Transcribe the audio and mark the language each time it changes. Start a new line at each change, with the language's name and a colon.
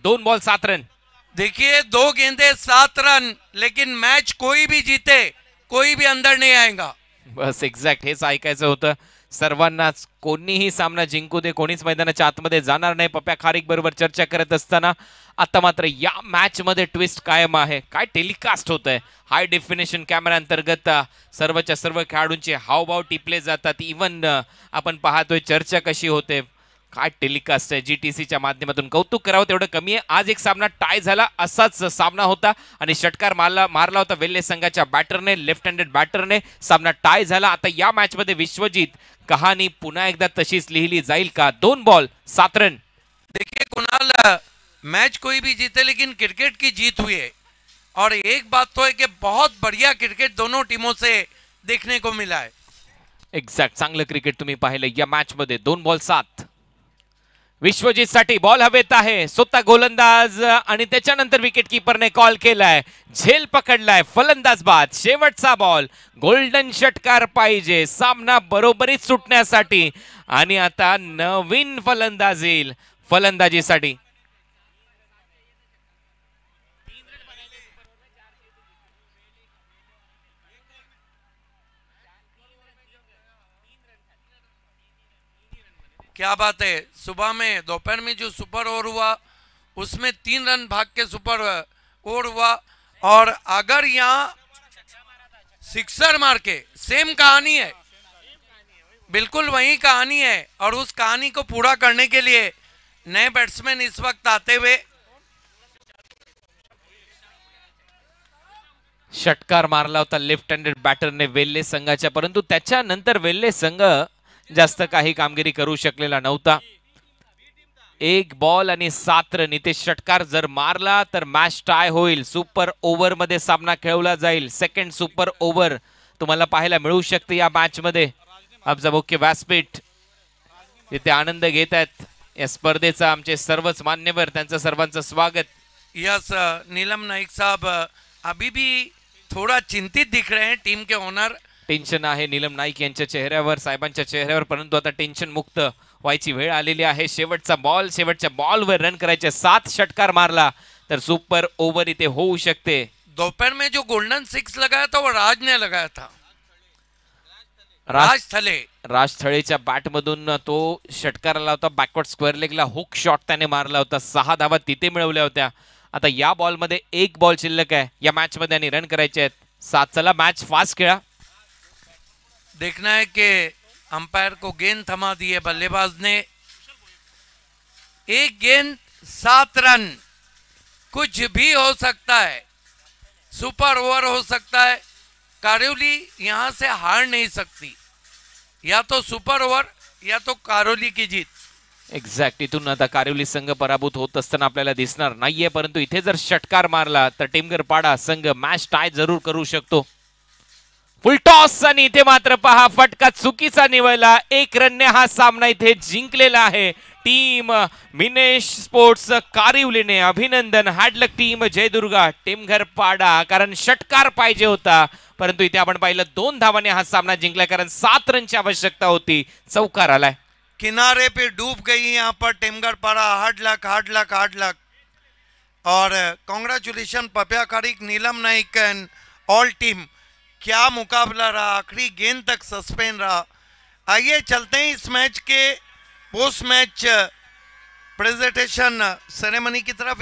Hindi: 2 ball 7 run. देखिए 2 गेंदे 7 run, लेकिन मैच कोई भी जीते कोई भी अंदर नहीं आएगा.
Marathi: बस एक्झॅक्ट हेच ऐकायचं होतं सर्वांनाच. कोणीही सामना जिंकू दे, कोणीच मैदानाच्या आतमध्ये जाणार नाही. पप्प्या खारीक बरोबर चर्चा करत असताना आता मात्र या मॅच मध्ये ट्विस्ट कायम आहे. काय टेलिकास्ट होत आहे. हाय डेफिनेशन कॅमेरा अंतर्गत सर्वच्या सर्व खेळाडूंचे हावभाव टिपले जातात. इवन आपण पाहतोय चर्चा कशी होते. काय टेलिकास्ट आहे GTCच्या माध्यमातून. कौतुक करावं तेवढं कमी आहे. आज एक सामना टाय झाला, असाच सामना होता आणि षटकार मारला होता वेल्हे संघाच्या बॅटरने, लेफ्ट हँडेड बॅटरने. सामना टाय झाला. आता या मॅच मध्ये विश्वजीत कहाणी पुन्हा एकदा तशीच लिहिली जाईल का? 2 बॉल 7 रन.
Hindi: देखिए कुणाल, मैच कोई भी जीते लेकिन क्रिकेट की जीत हुई है और एक बात तो है कि बहुत बढ़िया क्रिकेट दोनों टीमों से देखने को मिला है.
Marathi: एक्झॅक्ट चांगलं क्रिकेट तुम्ही पाहिलं या मॅच मध्ये. 2 बॉल 7. विश्वजीत साठी बॉल हवेत आहे. स्वतः गोलंदाज आणि त्याच्यानंतर विकेट कीपरने कॉल केलाय. झेल पकडलाय. फलंदाज बाद. शेवटचा बॉल. गोल्डन षटकार पाहिजे सामना बरोबरीत सुटण्यासाठी आणि आता नवीन फलंदाज येईल फलंदाजीसाठी.
Hindi: क्या बात है. सुबह में दोपहर में जो सुपर ओवर हुआ उसमें 3 रन भाग के सुपर ओवर हुआ और अगर यहाँ सिक्सर मार के सेम कहानी है, बिल्कुल वही कहानी है और उस कहानी को पूरा करने के लिए नए बैट्समैन इस वक्त आते हुए.
Marathi: षटकार मारला होता लेफ्ट हँडेड बॅटरने वेल्हे संघाच्या, परंतु त्याच्यानंतर वेल्हे संघ जास्त काही कामगिरी करू शकलेला नव्हता. 1 बॉल आणि 7 रन. इथे षटकार जर मारला तर मॅच टाय होईल. सुपर ओव्हर मध्ये सामना खेळवला जाईल. सेकंड सुपर ओव्हर तुम्हाला पाहायला मिळू शकते या मॅच मध्ये. आमचा मुख्य व्यासपीठ इथे आनंद घेत आहेत या स्पर्धेचा. आमचे सर्वच मान्यवर, त्यांचं सर्वांचं स्वागत.
Hindi: यस नीलम नाइक साहब अभी भी थोड़ा चिंतित दिख रहे हैं, टीम के ओनर.
Marathi: टेन्शन आहे नीलम नाईक यांच्या चेहऱ्यावर, साहेबांच्या चेहऱ्यावर, परंतु आता टेन्शन मुक्त व्हायची वेळ आलेली आहे. शेवटचा बॉल, शेवटच्या बॉलवर रन करायचे. 7 षटकार मारला तर सुपर ओव्हर इथे होऊ शकते.
Hindi: दोपहर में जो गोल्डन 6 लगाया था वो राज ने लगाया था.
Marathi: राज थळेच्या बॅट मधून तो षटकार आला होता. बॅकवर्ड स्क्वेअर लेगला हुक शॉट त्याने मारला होता. 6 धावा तिथे मिळवल्या होत्या. आता या बॉल मध्ये 1 बॉल शिल्लक आहे या मॅच मध्ये आणि रन करायचे आहेत 7. चला मॅच फास्ट खेळा.
Hindi: देखना है कि अंपायर को गेंद थमा दी है बल्लेबाज ने. 1 गेंद 7 रन. कुछ भी हो सकता है. सुपर ओवर हो सकता है. कारोली यहां से हार नहीं सकती. या तो सुपर ओवर या तो कारोली की जीत.
Marathi: एक्झॅक्ट. इथून आता कारिवली संघ पराभूत होत असताना आपल्याला दिसणार नाहीये, परंतु इथे जर षटकार मारला तर टिमगरपाडा संघ मॅच टाय जरूर करू शकतो. फुल टॉस आणि इथे मात्र पहा फटका चुकीचा निवडला. 1 रनने हा सामना इथे जिंकलेला आहे टीम मिनेश स्पोर्ट्स कारिवलीने. अभिनंदन. हॅडलक टीम जयदुर्गा टिमगरपाडा, कारण षटकार पाहिजे होता, परंतु इथे आपण पाहिलं 2 धावाने हा सामना जिंकला, कारण 7 रनची आवश्यकता होती. चौकार आलाय.
Hindi: किनारे पे डूब गई यहाँ पर टिमगरपाड़ा. Hard luck. और congratulation Papiya kharik, Neelam Naik and all team. क्या मुकाबला रहा. आखिरी गेंद तक सस्पेंड रहा. आइए चलते हैं इस मैच के पोस्ट मैच प्रेजेंटेशन सेरेमनी की तरफ.